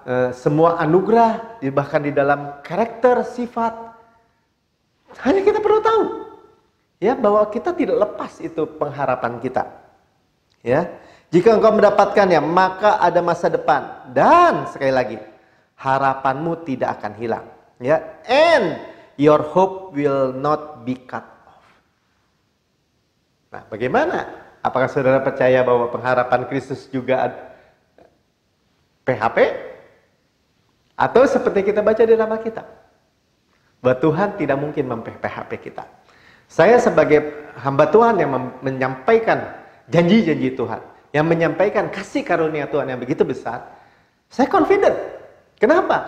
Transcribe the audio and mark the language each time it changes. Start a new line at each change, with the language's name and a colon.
Indonesian: semua anugerah, bahkan di dalam karakter, sifat. Hanya kita perlu tahu, ya, bahwa kita tidak lepas itu pengharapan kita. Ya, jika engkau mendapatkannya, maka ada masa depan, dan sekali lagi, harapanmu tidak akan hilang.
English: Ya, and your hope will not be cut off.
Indonesian: Nah, bagaimana? Apakah saudara percaya bahwa pengharapan Kristus juga ada PHP? Atau seperti kita baca di dalam Alkitab, bahwa Tuhan tidak mungkin mem-PHP kita. Saya sebagai hamba Tuhan yang menyampaikan janji-janji Tuhan, yang menyampaikan kasih karunia Tuhan yang begitu besar, saya confident. Kenapa?